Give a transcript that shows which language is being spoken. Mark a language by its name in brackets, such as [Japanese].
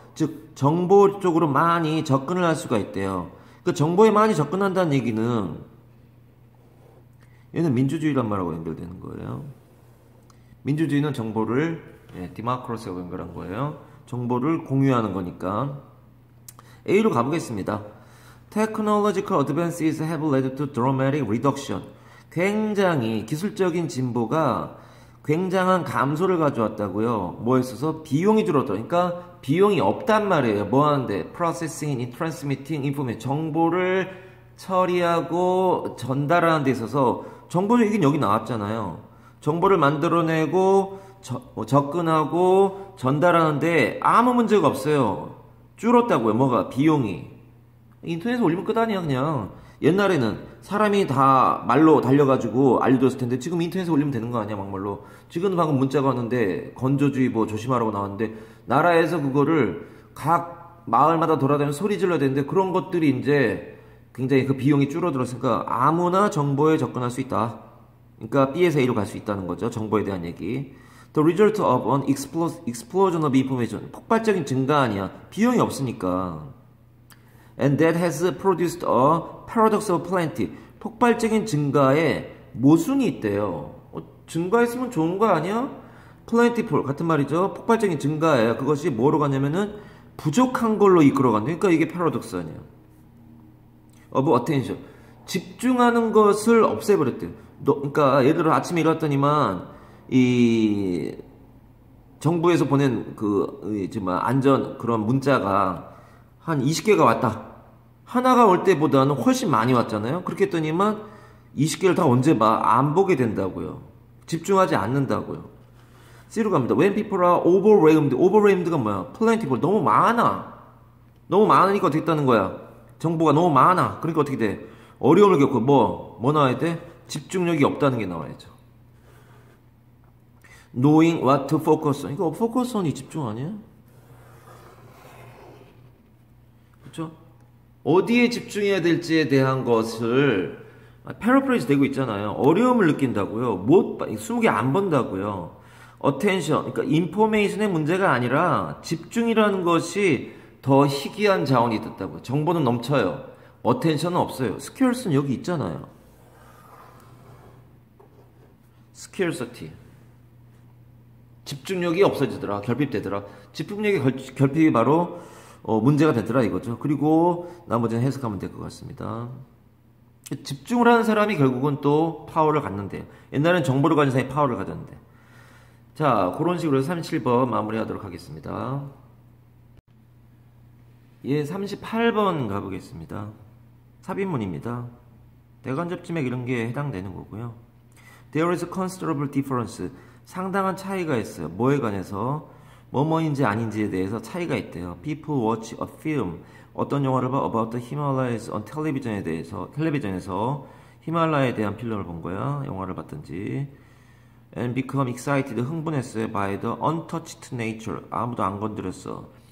[Korean] 즉, 정보 쪽으로 많이 접근을 할 수가 있대요. 그 정보에 많이 접근한다는 얘기는 얘는 민주주의란 말하고 연결되는 거예요. 민주주의는 정보를 디마크로스하고 연결한 거예요. 정보를 공유하는 거니까. A로 가보겠습니다. [English] Technological advances have led to dramatic reduction. [Korean] 굉장히 기술적인 진보가 굉장한 감소를 가져왔다고요. 뭐에 있어서? 비용이 줄어들어. 그러니까 비용이 없단 말이에요. [English] 뭐 하는데? Processing, Transmitting Information. [Korean] 정보를 처리하고 전달하는 데 있어서 정보 얘기는 여기 나왔잖아요. 정보를 만들어내고 접근하고 전달하는데 아무 문제가 없어요. 줄었다고요. 뭐가? 비용이. 인터넷에 올리면 끝 아니야 그냥. 옛날에는 사람이 다 말로 달려가지고 알려줬을 텐데 지금 인터넷에 올리면 되는 거 아니야 막말로. 지금 방금 문자가 왔는데 건조주의보 조심하라고 나왔는데 나라에서 그거를 각 마을마다 돌아다니면서 소리 질러야 되는데 그런 것들이 이제 굉장히 그 비용이 줄어들었으니까 아무나 정보에 접근할 수 있다. 그러니까 B에서 A로 갈 수 있다는 거죠. 정보에 대한 얘기. [English] The result of an explosion of information. [Korean] 폭발적인 증가 아니야. 비용이 없으니까. [English] And that has produced a paradox of plenty. [Korean] 폭발적인 증가에 모순이 있대요. 증가했으면 좋은 거 아니야? plentiful 같은 말이죠. 폭발적인 증가에 그것이 뭐로 가냐면은 부족한 걸로 이끌어간다. 그러니까 이게 paradox 아니야. [English] of attention. [Korean] 집중하는 것을 없애버렸대요. 그러니까 예를 들어 아침에 일어났더니만 이 정부에서 보낸 안전 그런 문자가 한 20개가 왔다. 하나가 올 때보다는 훨씬 많이 왔잖아요. 그렇게 했더니만 20개를 다 언제 봐? 안 보게 된다고요. 집중하지 않는다고요. C로 갑니다. [English] When people are overwhelmed. [Korean] overwhelmed가 뭐야? plentiful. 너무 많아. 너무 많으니까 어떻게 했다는 거야? 정보가 너무 많아. 그러니까 어떻게 돼? 어려움을 겪고 뭐 나와야 돼? 집중력이 없다는 게 나와야죠. [English] Knowing what to focus on. [Korean] 이거 [English] focus on이 [Korean] 집중 아니야? 그렇죠? 어디에 집중해야 될지에 대한 것을 패러프레이즈 되고 있잖아요. 어려움을 느낀다고요. 20개 안 본다고요. attention, 그러니까 인포메이션의 문제가 아니라 집중이라는 것이 더 희귀한 자원이 됐다고요. 정보는 넘쳐요. attention은 없어요. scarce는 여기 있잖아요. scarcity. 집중력이 없어지더라. 결핍되더라. 집중력의 결핍이 바로 문제가 되더라 이거죠. 그리고 나머지는 해석하면 될 것 같습니다. 집중을 하는 사람이 결국은 또 파워를 갖는데요. 옛날엔 정보를 가진 사람이 파워를 가졌는데. 자, 그런 식으로 해서 37번 마무리하도록 하겠습니다. 예, 38번 가보겠습니다. 삽입문입니다. 대간접지맥 이런 게 해당되는 거고요. [English] There is a considerable difference. [Korean] 상당한 차이가 있어요. 뭐에 관해서? 뭐뭐인지 아닌지에 대해서 차이가 있대요. [English] People watch a film. [Korean] 어떤 영화를 봐? [English] About the Himalayas on television [Korean] 에 대해서, 텔레비전에서 히말라야에 대한 필름을 본 거야. 영화를 봤든지. [English] And become excited. [Korean] 흥분했어요. [English] By the untouched nature. [Korean] 아무도 안 건드렸어.